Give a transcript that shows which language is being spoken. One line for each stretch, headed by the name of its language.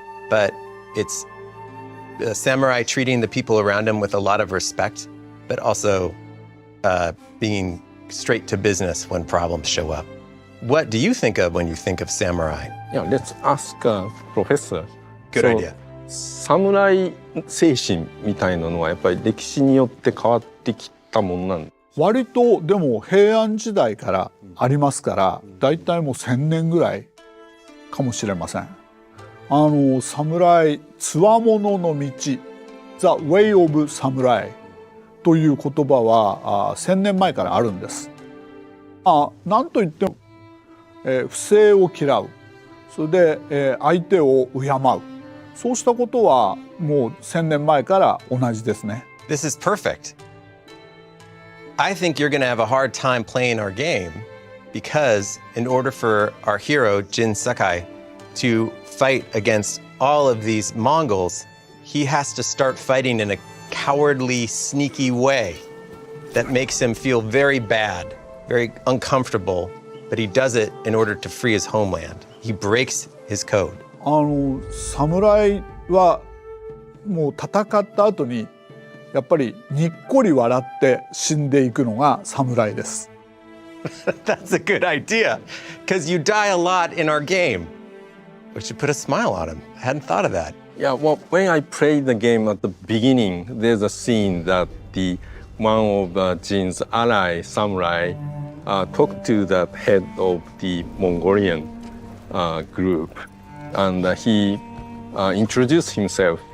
English: But it's a samurai treating the people around him with a lot of respect, but also being straight to business when problems show up. What do you think of when you think of samurai? Yeah, let's ask Professor. Good idea.
Japanese: サムライ精神みたいなのはやっぱり歴史によって変わってきたもんなんです。割とでも平安時代からありますから、だいたいもう1000年ぐらいかもしれません。侍、つわものの道、
English: The Way of Samurai
Japanese: という言葉は1000年前からあるんです。なんといっても、不正を嫌う、それで、相手を敬う、そうしたことはもう1000年前から同じですね。
English: This is perfect. I think you're going to have a hard time playing our game because in order for our hero, Jin Sakai, to fight against all of these Mongols, he has to start fighting in a cowardly, sneaky way that makes him feel very bad, very uncomfortable, but he does it in order to free his homeland. He breaks his code.
Japanese: 侍はもう戦った後にやっぱりにっこり笑って死んでいくのが侍です。
English: That's a good idea, because you die a lot in our game. We should put a smile on him. I hadn't thought of that. Yeah, well, when I played the game at the beginning, there's a scene that one of Jin's ally samurai talked to the head of the Mongolian group, and he introduced himself.